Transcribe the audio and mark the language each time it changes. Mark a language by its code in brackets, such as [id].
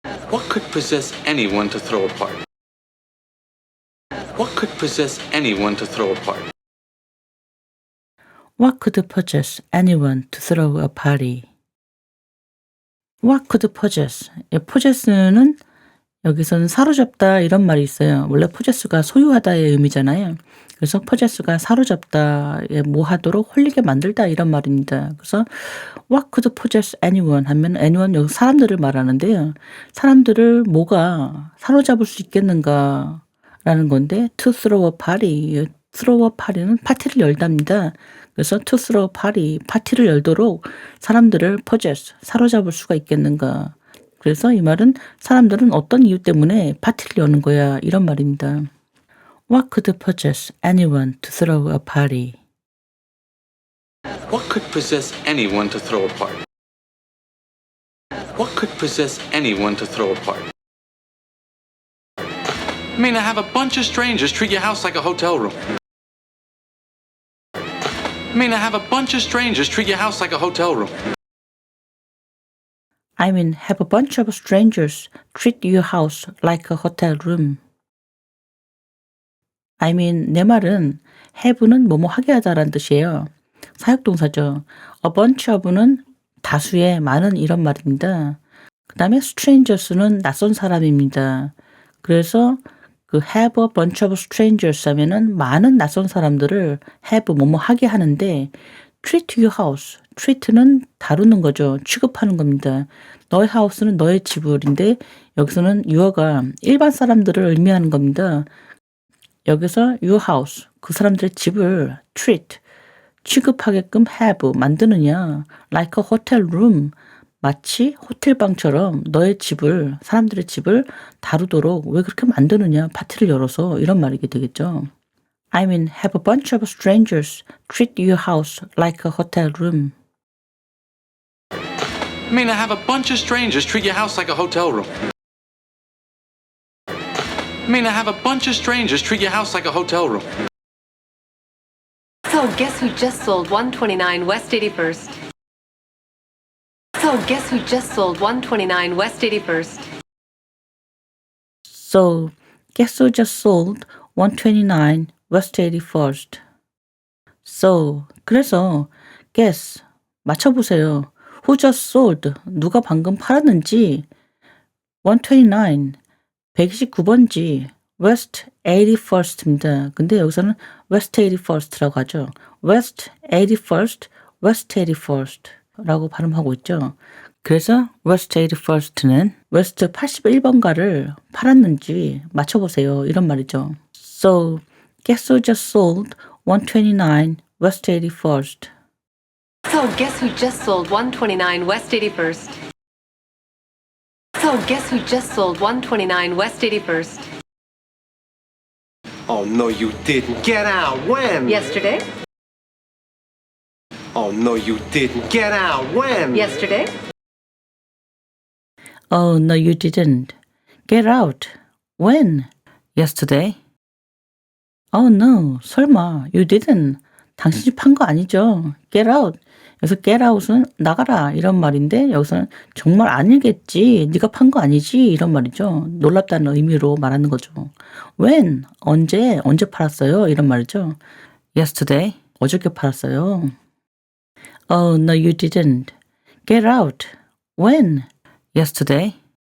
[en] What could possess anyone to throw a party? What could possess anyone to throw a party? What could possess anyone to throw a party? What could possess? [ko] possess는 여기서는 사로잡다 이런 말이 있어요. 원래 possess가 소유하다의 의미잖아요. 그래서 possess가 사로잡다, 뭐하도록 홀리게 만들다 이런 말입니다. 그래서 [en] what could possess anyone [ko] 하면 anyone 여기 사람들을 말하는데요. 사람들을 뭐가 사로잡을 수 있겠는가 라는 건데 [en] to throw a party, [ko] throw a party는 파티를 열답니다. 그래서 [en] to throw a party, [ko] 파티를 열도록 사람들을 possess, 사로잡을 수가 있겠는가. 그래서 이 말은 사람들은 어떤 이유 때문에 파티를 여는 거야 이런 말입니다. [en] What could possess anyone to throw a party? What could possess anyone to throw a party? What could possess anyone to throw a party? I mean, to have a bunch of strangers treat your house like a hotel room. I mean, to have a bunch of strangers treat your house like a hotel room. I mean, have a bunch of strangers treat your house like a hotel room. I mean, [ko] 내 말은 have는 뭐뭐 하게 하다라는 뜻이에요. 사역동사죠. [en] A bunch of [ko] 는 다수의, 많은 이런 말입니다. 그 다음에 strangers는 낯선 사람입니다. 그래서 그 [en] have a bunch of strangers [ko] 하면은 많은 낯선 사람들을 have 뭐뭐 하게 하는데 [en] treat your house, [ko] treat는 다루는 거죠. 취급하는 겁니다. 너의 house는 너의 집을인데 여기서는 your가 일반 사람들을 의미하는 겁니다. 여기서 [en] your house, [ko] 그 사람들의 집을 treat, 취급하게끔 have, 만드느냐. [en] like a hotel room, [ko] 마치 호텔방처럼 너의 집을, 사람들의 집을 다루도록 왜 그렇게 만드느냐. 파티를 열어서 이런 말이게 되겠죠. [en] I mean, have a bunch of strangers treat your house like a hotel room. I mean, to have a bunch of strangers treat your house like a hotel room. I mean, to have a bunch of strangers treat your house like a hotel room. So guess who just sold 129 West 81st? So guess who just sold 129 West 81st? So, guess who just sold 129 West 81st? So, [ko] 그래서 guess, 맞춰보세요. [en] Who just sold? [ko] 누가 방금 팔았는지 129, 129번지 West 81st입니다. 근데 여기서는 West 81st라고 하죠. West 81st, West 81st 라고 발음하고 있죠. 그래서 West 81st는 West 81번가를 팔았는지 맞춰보세요. 이런 말이죠. [en] So, guess who just sold 129 West 81st? So guess who just sold 129 West 81st? So guess who just sold 129 West 81st? Oh, no, you didn't. Get out. When? Yesterday? Oh, no, you didn't. Get out. When? Yesterday? Oh, no, you didn't. Get out. When? Yesterday. Oh, no, [ko] 설마, [en] you didn't. [ko] 당신이 판 거 아니죠? [en] Get out. [ko] 여기서 [en] get out [ko] 은 나가라 이런 말인데 여기서는 정말 아니겠지. 네가 판 거 아니지 이런 말이죠. 놀랍다는 의미로 말하는 거죠. [en] When? [ko] 언제 팔았어요? 이런 말이죠. [en] Yesterday. [ko] 어저께 팔았어요. [en] Oh, no, you didn't. Get out. When? Yesterday.